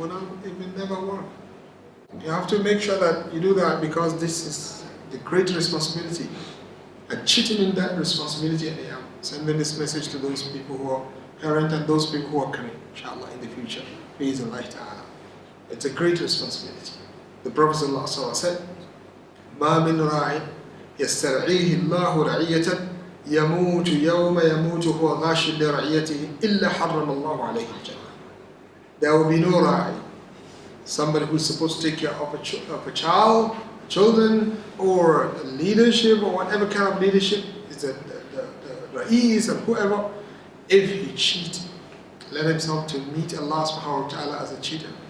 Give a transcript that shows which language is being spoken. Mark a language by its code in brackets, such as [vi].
[en] Well, it will never work. You have to make sure that you do that, because this is the great responsibility. And cheating in that responsibility, and I am sending this message to those people who are parents and those people who are coming, inshallah, in the future. Bi'idhnillahi ta'ala. It's a great responsibility. The Prophet ﷺ said, [ar] مَا مِنْ رَاعٍ يَسْتَرْعِيهِ اللَّهُ رَعِيَّةً يموت يوم يموت هو غاش لرعيته إلا حرم الله عليه الجنة. [en] There will be no ra'i, somebody who is supposed to take care of a child, children, or leadership, or whatever kind of leadership, is the ra'is and whoever. If he cheats, let himself to meet Allah subhanahu wa ta'ala as a cheater.